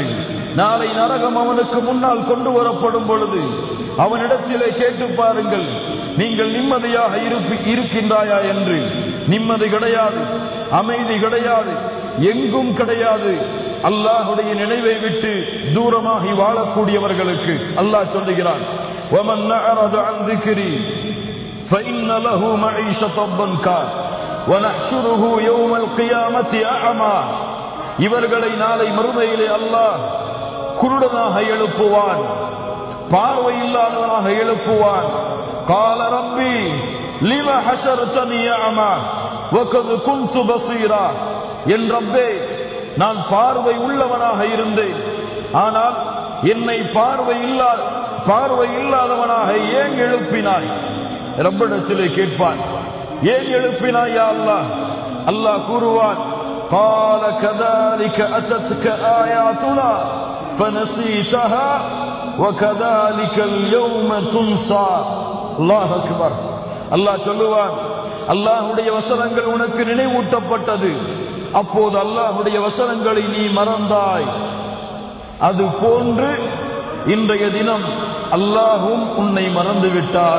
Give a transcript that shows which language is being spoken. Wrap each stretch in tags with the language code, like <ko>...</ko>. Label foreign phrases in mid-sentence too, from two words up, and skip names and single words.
<ta>நாளை நரகம் அவனுக்கு முன்னால் கொண்டு வரப்படும் பொழுது அவனிடத்திலே கேட்டு பாருங்கள், நீங்கள் நிம்மதியாக இருக்கின்றாயா என்று. நிம்மதி கிடையாது, அமைதி கிடையாது, எங்கும் கிடையாது. அல்லாஹ்வுடைய நினைவை விட்டு தூரமாகி வாழக்கூடியவர்களுக்கு அல்லாஹ் சொல்லுகிறான்,</ta> <ar>وَمَنْ أَعْرَضَ عَنْ ذِكْرِي فَإِنَّ لَهُ مَعِيشَةً ضَنكًا وَنَحْشُرُهُ يَوْمَ الْقِيَامَةِ أَعْمَى.</ar> <ta>இவர்களை நாளை மறுமையிலே அல்லாஹ் குருடனாக எழுப்புவான், பார்வை இல்லாதவனாக எழுப்புவான்.</ta> <ar>قَالَ رَبِّي لِمَ حَشَرْتَنِي أَعْمَى وَقَدْ كُنْتُ بَصِيرًا.</ar> <ta>என் ரப்பே, நான் பார்வை உள்ளவனாக இருந்தேன், ஆனால் என்னை பார்வை இல்லாதவனாக ஏன் எழுப்பினாய்? ரப்பிடத்திலே கேட்பான், ஏன் எழுப்பினாய்</ta> <ar>يا الله?</ar> <ta>அல்லாஹ் கூறுவான்,</ta> <ar>قال كذلك أتتك آياتنا فنسيتها وكذلك اليوم تنسى. الله أكبر.</ar> <ta>அல்லாஹ் சொல்லுவான், அல்லாஹ்வுடைய வசனங்கள் உனக்கு நினைவூட்டப்பட்டது, அப்போது அல்லாஹ்வுடைய வசனங்களை நீ மறந்தாய். அது போன்று இன்றைய தினம் அல்லாஹும் உன்னை மறந்து விட்டான்.</ta>